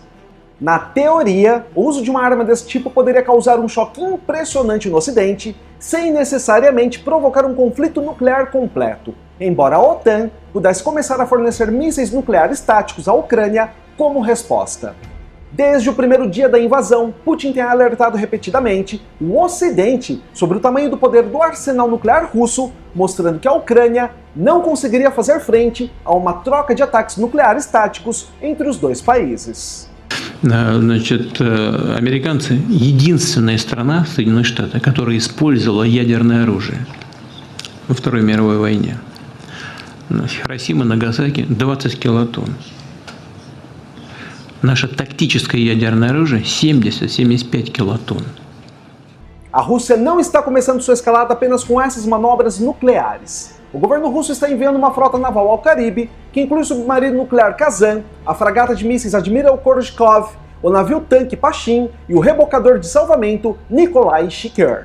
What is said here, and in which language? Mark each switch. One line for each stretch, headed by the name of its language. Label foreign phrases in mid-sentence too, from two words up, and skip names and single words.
Portuguese: Na teoria, o uso de uma arma desse tipo poderia causar um choque impressionante no Ocidente, sem necessariamente provocar um conflito nuclear completo, embora a OTAN pudesse começar a fornecer mísseis nucleares táticos à Ucrânia como resposta. Desde o primeiro dia da invasão, Putin tem alertado repetidamente o Ocidente sobre o tamanho do poder do arsenal nuclear russo, mostrando que a Ucrânia não conseguiria fazer frente a uma troca de ataques nucleares táticos entre os 2 países.
Russian: Значит, американцы — единственная страна, Соединенные Штаты, которая использовала ядерное оружие во Второй мировой войне. Хиросима, Нагасаки — 20 килотонн. Наше тактическое ядерное оружие — 70-75 килотонн.
Portuguese: A Rússia não está começando sua escalada apenas com essas manobras nucleares. O governo russo está enviando uma frota naval ao Caribe, que inclui o submarino nuclear Kazan, a fragata de mísseis Admiral Khrushchev, o navio-tanque Pashin e o rebocador de salvamento Nikolai Shiker.